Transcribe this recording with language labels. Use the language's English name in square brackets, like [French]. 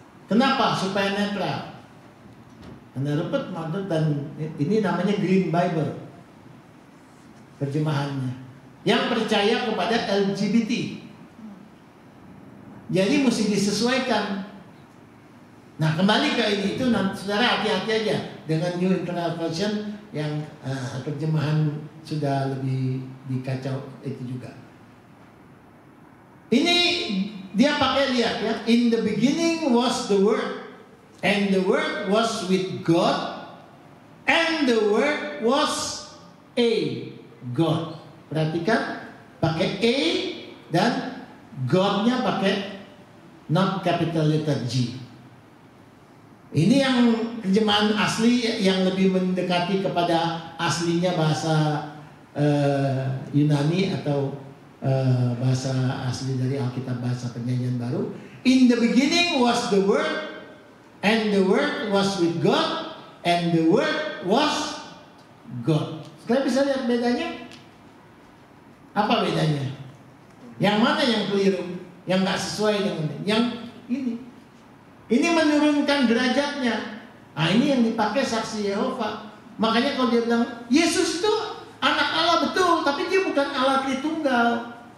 [Indonesian] Kenapa? Supaya netral. Karena Rupert Murdoch dan ini namanya Green Bible terjemahannya, yang percaya kepada LGBT. Jadi mesti disesuaikan. Nah, kembali ke ini itu, saudara hati-hati aja dengan New International Version yang terjemahan sudah lebih dikacau itu juga. Ini dia pakai, lihat ya, [English] in the beginning was the Word, and the Word was with God, and the Word was a God. [Indonesian] Perhatikan, pakai a dan God-nya pakai [English] not capital letter G. [Indonesian] Ini yang terjemahan asli yang lebih mendekati kepada aslinya bahasa Yunani atau bahasa asli dari Alkitab bahasa Perjanjian Baru. [English] In the beginning was the Word, and the Word was with God, and the Word was God. [Indonesian] Kalian bisa lihat bedanya? Apa bedanya? Yang mana yang keliru? Yang nggak sesuai dengan yang ini? Ini menurunkan derajatnya. Nah, ini yang dipakai saksi Yehova. Makanya kalau dia bilang Yesus itu anak Allah betul, tapi dia bukan Allah Tritunggal.